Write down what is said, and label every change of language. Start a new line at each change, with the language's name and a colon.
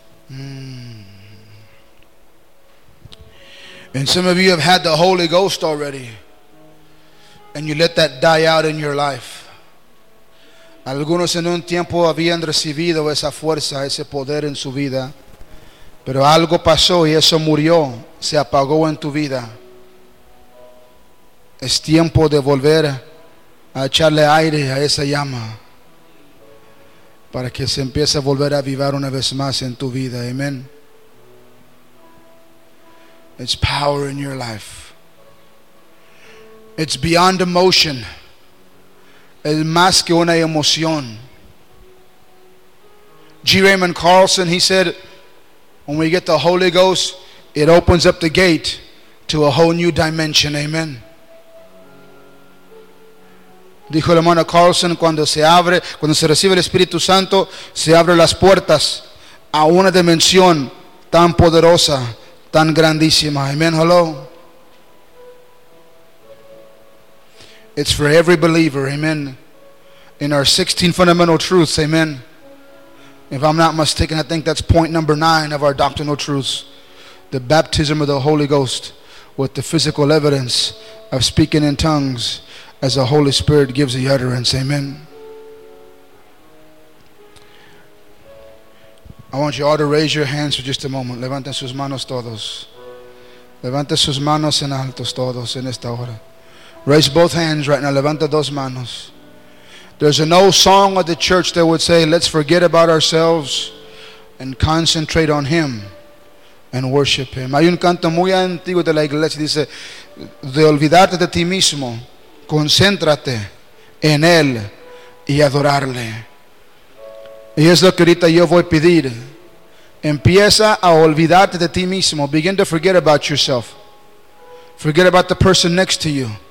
English: And some of you have had the Holy Ghost already, and you let that die out in your life.
Spanish: Algunos en un tiempo habían recibido esa fuerza, ese poder en su vida. Pero algo pasó y eso murió, se apagó en tu vida. Es tiempo de volver a echarle aire a esa llama para que se empiece a volver a avivar una vez más en tu vida. Amén.
English: It's power in your life. It's beyond emotion.
Spanish: Es más que una emoción. G.
English: Raymond Carlson, he said, when we get the Holy Ghost, it opens up the gate to a whole new dimension. Amen.
Spanish: Dijo el hermano Carlson, cuando se abre, cuando se recibe el Espíritu Santo, se abren las puertas a una dimensión tan poderosa, tan grandísima.
English: Amen. Hello. It's for every believer. Amen. In our 16 fundamental truths. Amen. If I'm not mistaken, I think that's point number 9 of our doctrinal truths. The baptism of the Holy Ghost with the physical evidence of speaking in tongues as the Holy Spirit gives the utterance. Amen. I want you all to raise your hands for just a moment.
Spanish: Levanten sus manos todos. Levanten sus manos en altos todos en esta hora.
English: Raise both hands right now.
Spanish: Levanta dos manos.
English: There's an old song of the church that would say, let's forget about ourselves and concentrate on Him and worship Him.
Spanish: Hay un canto muy antiguo de la iglesia que dice, de olvidarte de ti mismo, concéntrate en Él y adorarle. Y es lo que ahorita yo voy a pedir. Empieza a olvidarte de ti mismo.
English: Begin to forget about yourself. Forget about the person next to you.